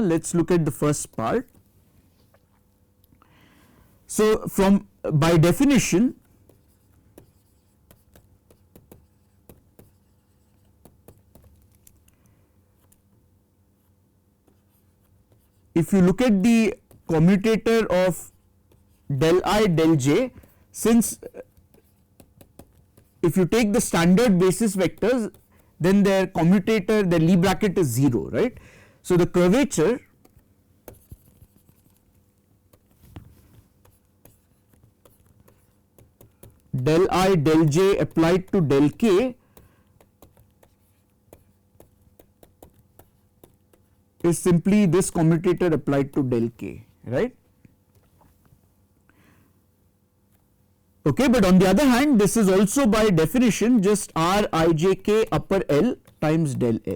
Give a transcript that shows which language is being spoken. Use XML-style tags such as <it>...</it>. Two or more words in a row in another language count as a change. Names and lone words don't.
<en>Let's look at the first part. So from by definition if you look at the commutator of del I del j, since if you take the standard basis vectors then their commutator, their Lie bracket is 0, right. So the curvature del I del j applied to del k is simply this commutator applied to del k, right. Okay, but on the other hand this is also by definition just R I j k upper L times del L.</en>